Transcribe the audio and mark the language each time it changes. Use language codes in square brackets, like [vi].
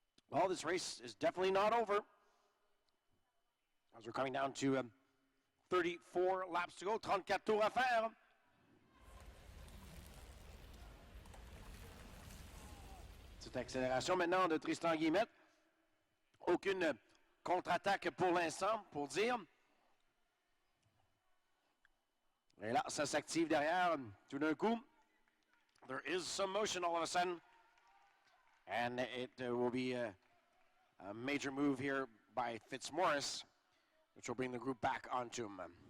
[en] Well, this race is definitely not over, as we're coming down to 34 laps to go, [fr] 34 tours à faire. Cette accélération maintenant de Tristan Guillemette. Aucune contre-attaque pour l'instant, pour dire. Et là, ça s'active derrière tout d'un coup. [en] There is some motion all of a sudden. And it will be A major move here by Fitzmaurice, which will bring the group back onto him.